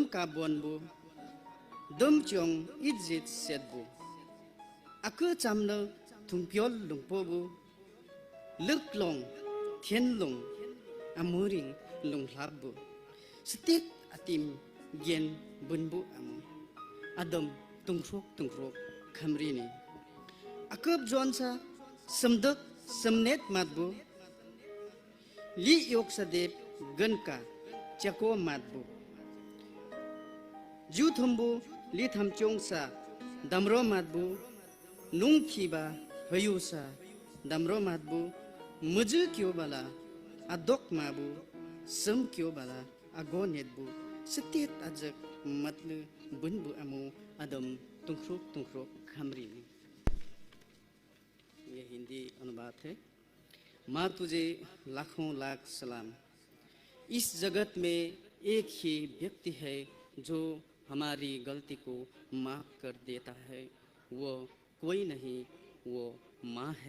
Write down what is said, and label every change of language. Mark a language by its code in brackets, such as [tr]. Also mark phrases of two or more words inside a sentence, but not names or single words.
[lep] का बोनबु दम चोंग इजित सेटबु अकु चामन थुंप्योल लुंपोबु लुकलोंग थियनलोंग अमुरिंग लुंगलाबु सत्यत अतिम गेन बुनबु अमु अदम तुंग्रोक तुंग्रोक खमरीनी अकब जोनसा समदक समनेत मातबु ली योग सदेव गनका चको मातबु जू थम्बु ली थमचोंगसा दमरो मातबु नुंग खीबा हयुसा दमरो मातबु मुजु क्यों बाला अदोक माबु सम क्यों बाला अगो नेतबु सत्यत अजक मतल बुनबु अमु अदम तुंखरोक तुंखरोक खमरी। [hi] ये हिंदी अनुवाद है। माँ तुझे लाखों लाख सलाम। इस जगत में एक ही व्यक्ति है जो हमारी गलती को माफ कर देता है। वो कोई नहीं, वो माँ है।